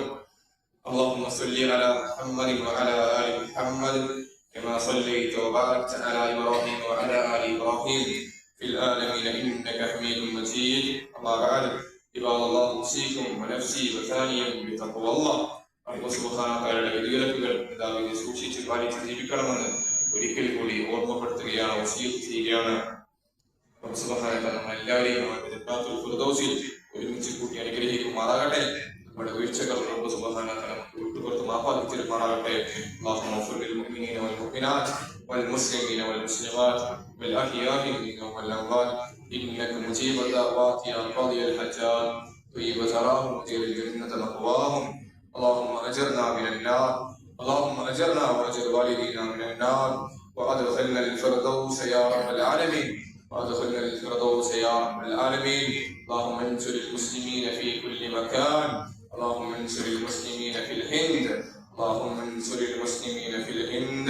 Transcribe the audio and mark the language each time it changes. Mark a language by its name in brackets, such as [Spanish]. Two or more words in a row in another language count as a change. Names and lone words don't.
[Arabic] اللهم صل على محمد وعلى آل محمد كما صليت وباركت على إبراهيم وعلى آل إبراهيم في العالمين إنك حميد مجيد. أما بعد، عباد الله، أوصيكم ونفسي وثانيا بتقوى الله. الله سبحانه و [Malayalam] തആലയുടെ വിധിവിലക്കുകൾ പിതാവിനെ സൂക്ഷിച്ച് പാലിച്ച് ജീവിക്കണമെന്ന് ഒരിക്കൽ കൂടി ഓർമ്മപ്പെടുത്തുകയാണ്, വസിയത്ത് ചെയ്യുകയാണ്. അല്ലാഹു സുബ്ഹാനഹു വ തആല നമ്മളെല്ലാവരെയും ജന്നത്തുൽ ഫിർദൗസിൽ ഒരുമിച്ച് കൂട്ടി അനുഗ്രഹിക്കുമാറാകട്ടെ. നമ്മുടെ വീഴ്ചകൾ [Arabic] الله سبحانه وتعالى [Malayalam] വിട്ടുപുറത്ത് മാപ്പാക്കി തരുമാറാകട്ടെ. [Arabic] اللهم اغفر للمؤمنين والمؤمنات والمسلمين والمسلمات والأحياء منهم والأموات إنك مجيب الدعوات يا قاضي الحاجات طيب ثراهم وجعل الجنة مأواهم. اللهم أجرنا من النار، اللهم أجرنا وأجر والدينا من النار، وأدخلنا الفردوس يا رب العالمين، وأدخلنا الفردوس يا رب العالمين. اللهم انصر المسلمين في كل مكان، اللهم انصر المسلمين في الهند، اللهم انصر المسلمين في الهند.